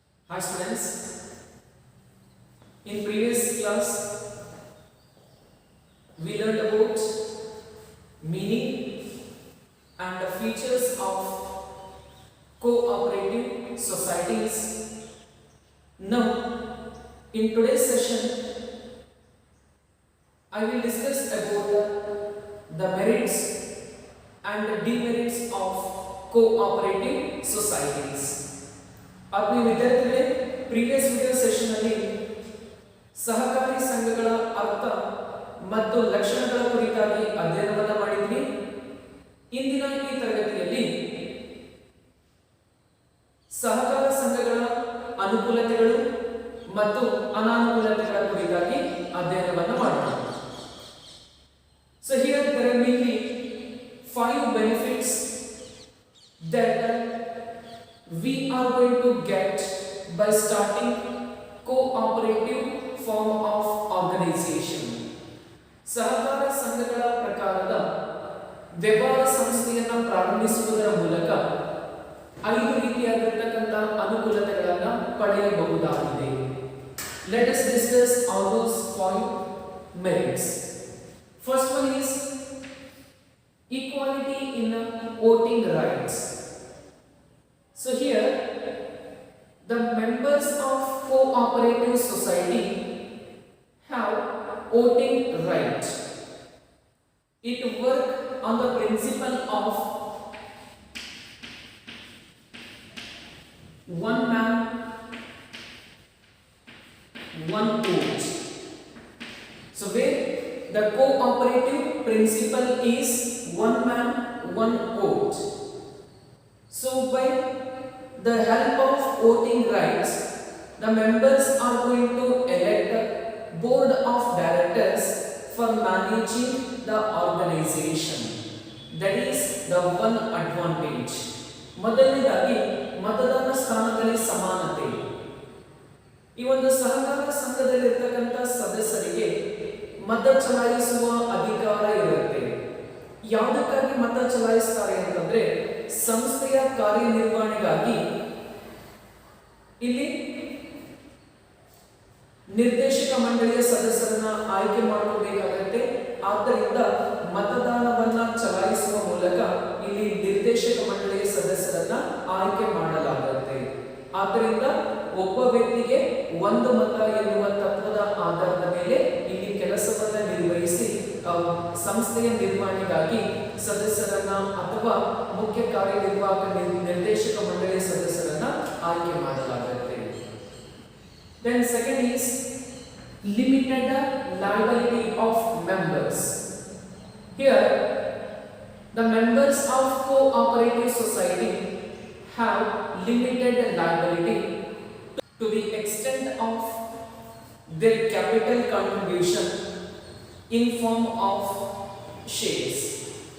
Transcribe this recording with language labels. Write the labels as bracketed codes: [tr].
[en] Hi students, in previous class we learned about meaning and the features of cooperative societies. Now in today's session I will discuss about the merits and the demerits of cooperative societies. [kn] ಆತ್ಮೀಯ ವಿದ್ಯಾರ್ಥಿಗಳೇ, [en] previous video session [kn] ಅಲ್ಲಿ ಸಹಕಾರಿ ಸಂಘಗಳ ಅರ್ಥ ಮತ್ತು ಲಕ್ಷಣಗಳ ಕುರಿತಾಗಿ ಅಧ್ಯಯನವನ್ನು ಮಾಡಿದ್ವಿ. ಇಂದಿನ ಈ ತರಗತಿಯಲ್ಲಿ ಸಹಕಾರ ಸಂಘಗಳ ಅನುಕೂಲತೆಗಳು ಮತ್ತು ಅನಾನುಕೂಲತೆಗಳ ಕುರಿತಾಗಿ ಅಧ್ಯಯನವನ್ನು ಮಾಡೋಣ. [en] So here there are mainly 5 benefits that we are going to get by starting cooperative form of organization. [kn] ಸಹಕಾರ ಸಂಘಗಳ ಪ್ರಕಾರದ ವ್ಯವಹಾರ ಸಂಸ್ಥೆಯನ್ನು ಪ್ರಾರಂಭಿಸುವುದರ ಮೂಲಕ 5 ರೀತಿಯಾಗಿರತಕ್ಕಂಥ ಅನುಕೂಲತೆಗಳನ್ನು ಪಡೆಯಬಹುದಾಗಿದೆ. [en] Let us discuss all those 5 merits. First one is equality in voting rights. So here the members of cooperative society have voting right. It works on the principle of one man, one vote. So where the cooperative principle is one man, one vote. So by the help of voting rights, the members are going to elect a board of directors for managing the organization. That is the one advantage. [kn] ಮೊದಲನೇದಾಗಿ ಮತದಾನ ಸ್ಥಾನದಲ್ಲಿ ಸಮಾನತೆ. ಈ ಒಂದು ಸಹಕಾರ ಸಂಘದಲ್ಲಿ ಇರತಕ್ಕಂತ ಸದಸ್ಯರಿಗೆ ಮತ ಚಲಾಯಿಸುವ ಅಧಿಕಾರ ಇರುತ್ತೆ. ಯಾವುದಕ್ಕಾಗಿ ಮತ ಚಲಾಯಿಸ್ತಾರೆ ಅಂತಂದ್ರೆ ಸಂಸ್ಥೆಯ ಕಾರ್ಯನಿರ್ವಹಣೆಗಾಗಿ. ಇಲ್ಲಿ ನಿರ್ದೇಶಕ ಮಂಡಳಿಯ ಸದಸ್ಯರನ್ನ ಆಯ್ಕೆ ಮಾಡಬೇಕಾಗುತ್ತೆ. ಆದ್ದರಿಂದ ಮತದಾನವನ್ನ ಚಲಾಯಿಸುವ ಮೂಲಕ ಇಲ್ಲಿ ನಿರ್ದೇಶಕ ಮಂಡಳಿಯ ಸದಸ್ಯರನ್ನ ಆಯ್ಕೆ ಮಾಡಲಾಗುತ್ತೆ. ಆದ್ದರಿಂದ ಒಬ್ಬ ವ್ಯಕ್ತಿಗೆ ಒಂದು ಮತ ಎನ್ನುವ ತತ್ವದ ಆಧಾರದ ಮೇಲೆ ಇಲ್ಲಿ ಕೆಲಸವನ್ನ ನಿರ್ವಹಿಸಿ ಸಂಸ್ಥೆಯ ನಿರ್ವಹಣೆಗಾಗಿ ಸದಸ್ಯರನ್ನ ಅಥವಾ ಮುಖ್ಯ ಕಾರ್ಯನಿರ್ವಾಹಕ ನಿರ್ದೇಶಕ ಮಂಡಳಿಯ ಸದಸ್ಯರನ್ನ ಆಯ್ಕೆ ಮಾಡಲಾಗುತ್ತೆ. [en] Then second is limited liability of members. Here the members of cooperative society have limited liability to the extent of their capital contribution in form of shares.